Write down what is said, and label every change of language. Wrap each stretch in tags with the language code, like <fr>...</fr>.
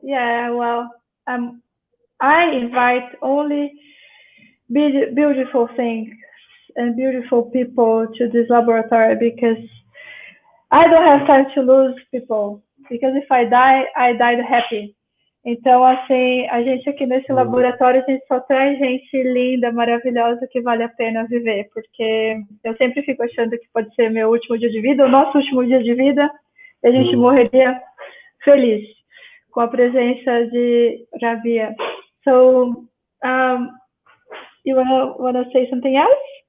<en>Yeah, well, I invite only beautiful things and beautiful people to this laboratory because I don't have time to lose people. Because if I die, I died happy.</en> <pt>Então, assim, a gente aqui nesse laboratório, a gente só traz gente linda, maravilhosa, que vale a pena viver, porque eu sempre fico achando que pode ser meu último dia de vida, o nosso último dia de vida, e a gente morreria feliz com a presença de Rabih.</pt> <en>So, you wanna say something else?</en>